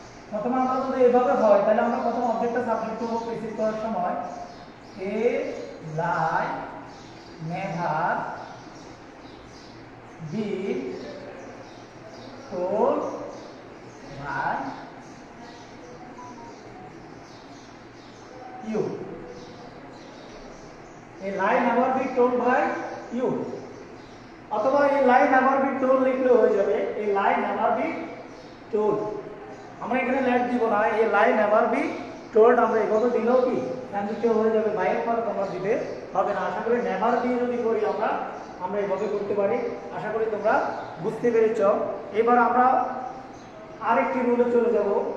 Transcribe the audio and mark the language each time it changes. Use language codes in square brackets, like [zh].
[bn] প্রথমে আমরা যদি এভাবে হয় তাহলে আমরা প্রথম অবজেক্টটা সাবজেক্ট করবো প্রিসিড করার সময়, [en] A lie never be told by you. A lie never be told by you. [bn] অথবা [en] a lie never be told [bn] লিখলে হয়ে যাবে [en] a lie never be told। [bn] আমরা এখানে লেট দিব না, [en] a lie never be told [bn] আমরা এভাবে দিলেও কি অ্যান্সারটা হয়ে যাবে, বাইরের পরে তোমরা দিতে হবে না। আশা করি নেভার দিয়ে যদি করি আমরা এভাবে করতে পারি। আশা করি তোমরা বুঝতে পেরেছ। এবার আমরা আরেকটি রুলে চলে যাব।